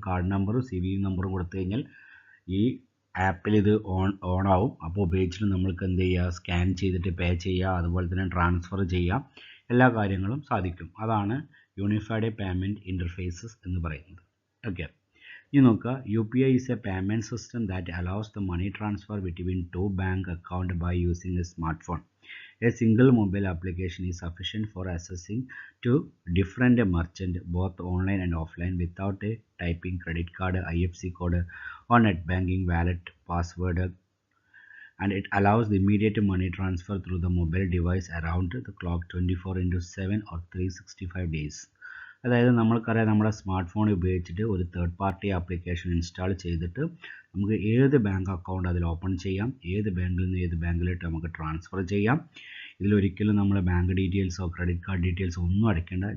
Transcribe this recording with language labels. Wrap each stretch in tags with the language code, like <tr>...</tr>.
<ml>Card നമ്പറും CVV നമ്പറും കൊടുത്തു കഴിഞ്ഞാൽ ഈ ആപ്പിൽ ഇത് ഓൺ ആവും. അപ്പോൾ ഉപയോഗിച്ചിട്ട് നമ്മൾക്ക് എന്ത് ചെയ്യുക, സ്കാൻ ചെയ്തിട്ട് പേ ചെയ്യുക, അതുപോലെ തന്നെ ട്രാൻസ്ഫർ ചെയ്യാം, എല്ലാ കാര്യങ്ങളും സാധിക്കും. അതാണ് യൂണിഫൈഡ് പേയ്മെൻറ്റ് ഇൻ്റർഫേസസ് എന്ന് പറയുന്നത്. ഓക്കെ, ഇനി നോക്കുക.</ml> <en>UPI is a payment system that allows the money transfer between two bank accounts by using a smartphone. A single mobile application is sufficient for accessing to different merchants, both online and offline, without typing credit card, IFSC code, or net banking wallet password, and it allows the immediate money transfer through the mobile device around the clock 24/7 or 365 days.</en> <ml>അതായത് നമ്മൾക്കറിയാം, നമ്മുടെ smart phone ഉപയോഗിച്ചിട്ട് ഒരു third party application install ചെയ്തിട്ട് നമുക്ക് ഏത് bank account അതിൽ open ചെയ്യാം, ഏത് ബാങ്കിൽ നിന്ന് ഏത് ബാങ്കിലോട്ട് നമുക്ക് ട്രാൻസ്ഫർ ചെയ്യാം. ഇതിലൊരിക്കലും നമ്മൾ ബാങ്ക് ഡീറ്റെയിൽസോ ക്രെഡിറ്റ് കാർഡ് ഡീറ്റെയിൽസോ ഒന്നും അടിക്കേണ്ട.</ml>